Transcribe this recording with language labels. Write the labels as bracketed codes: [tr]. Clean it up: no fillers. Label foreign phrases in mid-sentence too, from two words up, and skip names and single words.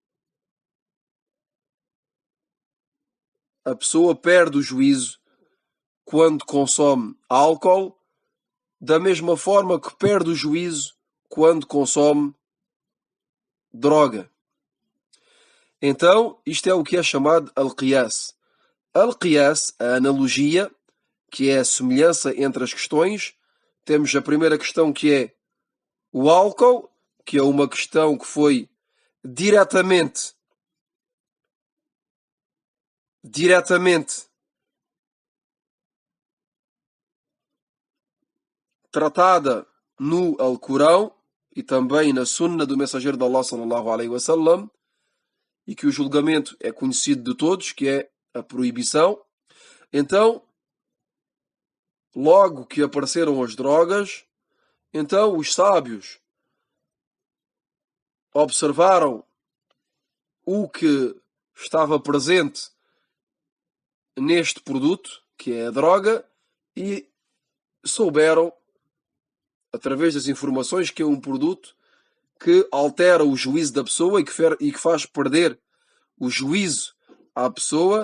[pt] A pessoa perde o juízo quando consome álcool, da mesma forma que perde o juízo quando consome droga. Então, isto é o que é chamado al-qiyas. Al-qiyas, a analogia, que é a semelhança entre as questões. Temos a primeira questão, que é o álcool, que é uma questão que foi diretamente tratada no Alcorão e também na Sunna do mensageiro de Allah [ar] صلى الله عليه وسلم, [pt] e que o julgamento é conhecido de todos, que é a proibição. Então, logo que apareceram as drogas, então os sábios observaram o que estava presente neste produto, que é a droga, e souberam, através das informações, que é um produto que altera o juízo da pessoa e que faz perder o juízo à pessoa.